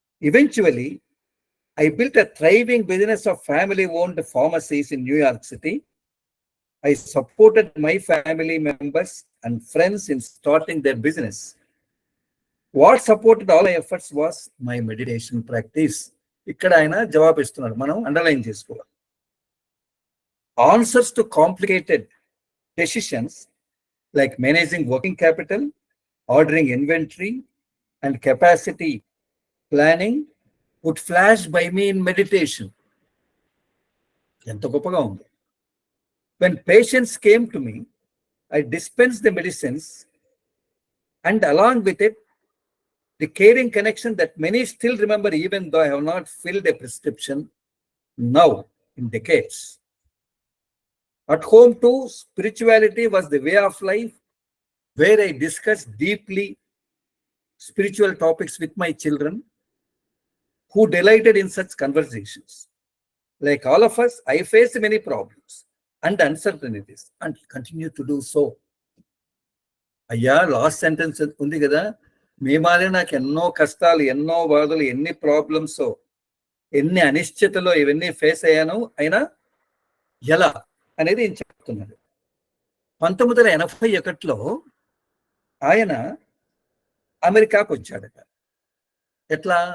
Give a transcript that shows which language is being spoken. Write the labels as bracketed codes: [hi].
[en] Eventually, I built a thriving business of family-owned pharmacies in New York City, I supported my family members and friends in starting their business. What supported all my efforts was my meditation practice. [te] ఇక్కడ ఆయన జవాబు ఇస్తున్నాడు, మనం underline చేసుకోవాలి. [en] Answers to complicated decisions like managing working capital, ordering inventory, and capacity planning would flash by me in meditation. [te] ఎంత గొప్పగా ఉంది. [en] When patients came to me, I dispensed the medicines and along with it, the caring connection that many still remember even though I have not filled a prescription now in decades. At home too, spirituality was the way of life where I discussed deeply spiritual topics with my children who delighted in such conversations. Like all of us, I faced many problems and uncertainties and continue to do so. [te] అయ్యా, last sentence ఉంది కదా, మేమాలే నాకు ఎన్నో కష్టాలు, ఎన్నో బాధలు, ఎన్ని problems, ఎన్ని అనిశ్చితలో ఇవన్నీ ఫేస్ అయ్యాను, అయినా ఎలా అనేది నేను చెప్తున్నాడు. 1981లో ఆయన అమెరికాకు వచ్చాడట. ఎట్లా?